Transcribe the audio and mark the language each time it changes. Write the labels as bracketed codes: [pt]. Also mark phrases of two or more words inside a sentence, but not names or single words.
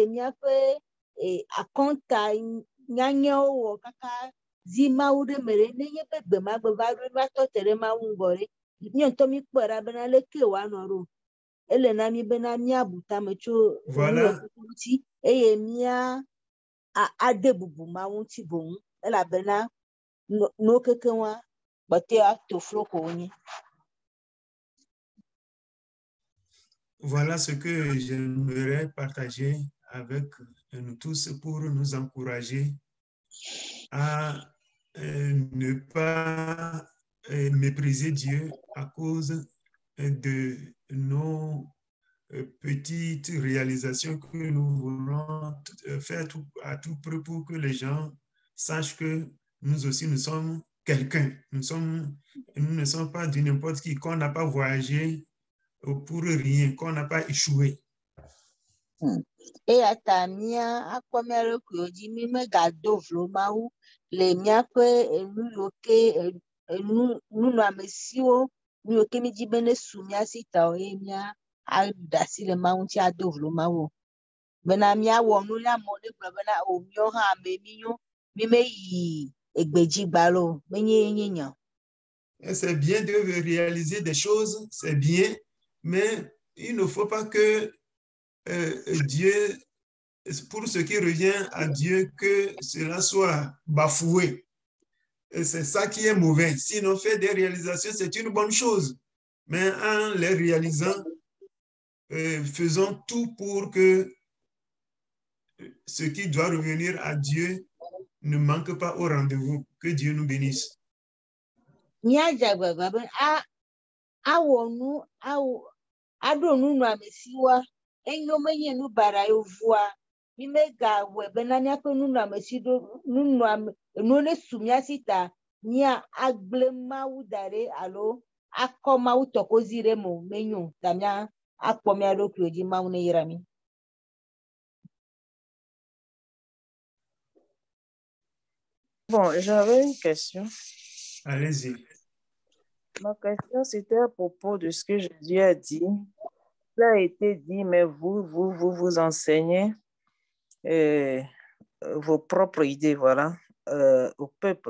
[ee] miaƒe akɔnta nyanyawo wɔ kaka zi mawu ɖe me ɖe nenye be gbemagbe va ɖo va tɔ te ɖe mawu ŋgɔ ɖe mi ŋutɔ mi kpɔe ɖa bena leke woanɔ ɖo ele na mi bena miabu tame tso ŋuti eye mia ade bubu mawu ŋuti boŋ elabena no keke wa gbɔte ato flo ko wonye. [fr] Voilà ce que j'aimerais partager avec nous tous pour nous encourager à ne pas mépriser Dieu à cause de nos petites réalisations que nous voulons faire à tout prix pour que les gens sachent que nous aussi nous sommes quelqu'un. Nous ne sommes pas de n'importe qui, qu'on n'a pas voyagé pour rien, qu'on n'a pas échoué. [ee] Eya ta mia akpɔ mia ɖokuiwo dzi mi megado vlo mawu le miaƒe enu yiwo ke nunɔamesiwo nu yiwo ke mi dzi be ne su mia si ta o eye mia ada asi le mawu ŋuti ado vlo mawu bena miawɔ nu le amewo ne gblɔ bena o miawo hã ame mi nyo mi meyi egbedzi gbalo menye nye nya. [fr] C'est bien de réaliser des choses, c'est bien, mais il ne faut pas que Dieu, pour ce qui revient à Dieu, que cela soit bafoué. Et c'est ça qui est mauvais. Sinon, faire des réalisations, c'est une bonne chose. Mais en les réalisant, faisons tout pour que ce qui doit revenir à Dieu ne manque pas au rendez-vous. Que Dieu nous bénisse. [ee] Aɖo nunɔamesiwoa enyo menye nu bara yevua mi megawɔe bena miaƒe nunɔamesi nuwo ne su mia si ta mia agble mawu da ɖe alo akɔ mawu tɔkozi ɖe me menyo ta mia akpɔ mia ɖokuiwo dzi mawu ne yra mi. [fr] Bon, j'avais une question. Allez-y. Ma question, c'était à propos de ce que Jésus a dit. Ça a été dit, mais vous enseignez vos propres idées, voilà, au peuple.